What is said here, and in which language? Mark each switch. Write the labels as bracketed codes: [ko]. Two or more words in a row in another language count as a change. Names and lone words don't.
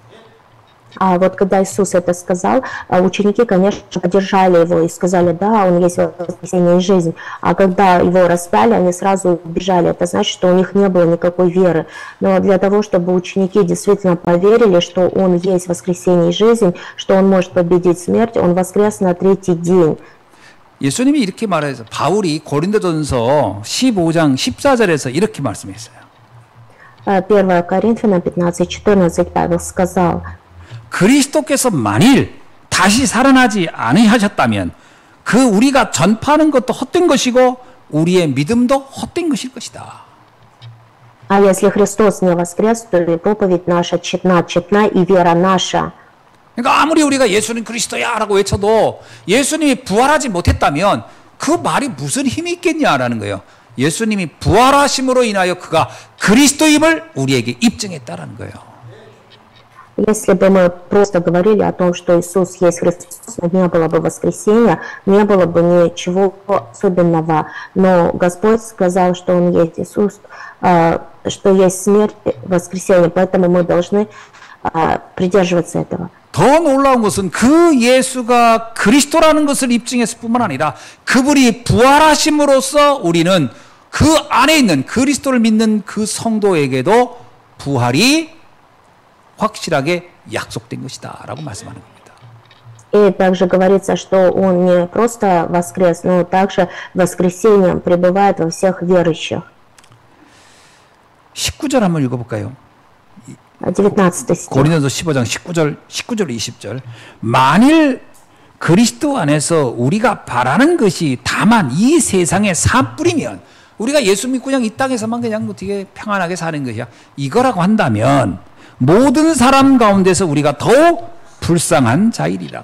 [ru] А вот когда Иисус это сказал, ученики, конечно, поддержали его и сказали: «Да, он есть воскресение и жизнь». А когда его распяли, они сразу убежали. Это значит, что у них не было никакой веры. Но для того, чтобы ученики действительно поверили, что он есть воскресение и жизнь, что он может победить смерть, он воскрес на третий день. [ko] 예수님이 이렇게 말해서 바울이 고린도전서 15장 14절에서 이렇게 말씀했어요. [ru] 1 Коринфянам 15:14 Павел сказал: [ko] 그리스도께서 만일 다시 살아나지 아니하셨다면 그 우리가 전파하는 것도 헛된 것이고 우리의 믿음도 헛된 것일 것이다. [ru] «А если Христос не воскрес, то и проповедь наша тщетна, и вера наша». [ko] 그러니까 아무리 우리가 예수는 그리스도야라고 외쳐도 예수님이 부활하지 못했다면 그 말이 무슨 힘이 있겠냐라는 거예요. 예수님이 부활하심으로 인하여 그가 그리스도임을 우리에게 입증했다라는 거예요. [ru] Если бы мы просто говорили о том, что Иисус есть Христос, не было бы воскресения, не было бы ничего особенного. Но Господь сказал, что Он есть Иисус, что есть смерть, воскресение, поэтому мы должны придерживаться этого. [ko] 더 놀라운 것은 그 예수가 그리스도라는 것을 입증했을 뿐만 아니라 그분이 부활하심으로써 우리는 그 안에 있는 그리스도를 믿는 그 성도에게도 부활이 확실하게 약속된 것이다 라고 말씀하는 겁니다. [ru] И также говорится, что Он не просто воскрес, но также воскресением пребывает во всех верующих. [ko] 19절 한번 읽어볼까요? [ru] 19 стих. [ko] 고린도서 15장 19절 20절. 만일 그리스도 안에서 우리가 바라는 것이 다만 이 세상의 사뿌리면, 우리가 예수 믿고 그냥 이 땅에서만 그냥 뭐 되게 평안하게 사는 것이야, 이거라고 한다면 모든 사람 가운데서 우리가 더욱 불쌍한 자이리라.